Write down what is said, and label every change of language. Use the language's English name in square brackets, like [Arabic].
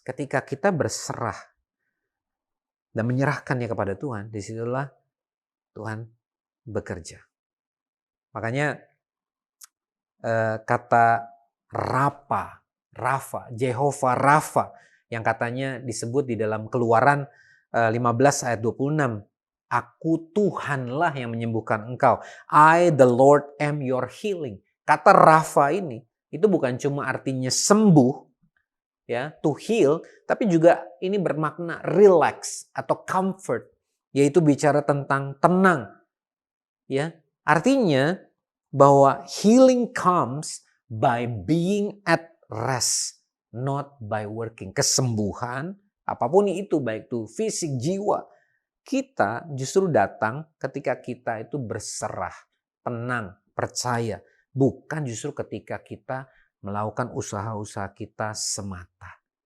[Indonesian] Ketika kita berserah dan menyerahkannya kepada Tuhan, disitulah Tuhan bekerja. Makanya kata Rafa, Jehovah Rafa, yang katanya disebut di dalam Keluaran 15 ayat 26. Aku Tuhanlah yang menyembuhkan engkau. [English] I the Lord am your healing. [Indonesian] Kata Rafa ini, itu bukan cuma artinya sembuh, ya, [English] to heal, [Indonesian] tapi juga ini bermakna relax atau comfort, yaitu bicara tentang tenang. Ya, artinya bahwa [English] healing comes by being at rest, not by working. [Indonesian] Kesembuhan, apapun itu, baik itu fisik, jiwa, kita justru datang ketika kita itu berserah, tenang, percaya. Bukan justru ketika kita melakukan usaha-usaha kita semata.